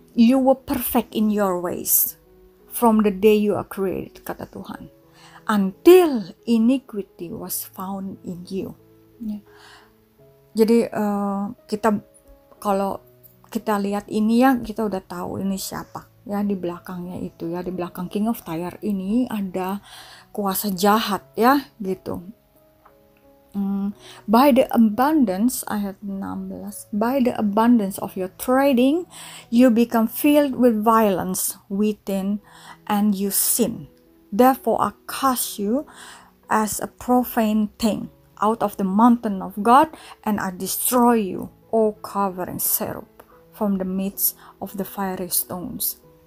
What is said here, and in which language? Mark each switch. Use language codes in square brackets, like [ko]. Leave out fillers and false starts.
[en] You were perfect in your ways from the day you are created, [id] kata Tuhan, [en] until iniquity was found in you. [id] Ya. Jadi kita kalau kita lihat ini ya, kita udah tahu ini siapa ya di belakangnya itu ya. Di belakang King of Tyre ini ada kuasa jahat ya gitu. [en] By the abundance, [id] ayat 16, [en] by the abundance of your trading, you become filled with violence within and you sin. Therefore I cast you as a profane thing out of the mountain of God, and I destroy you, O covering cherub, from the midst of the fiery stones.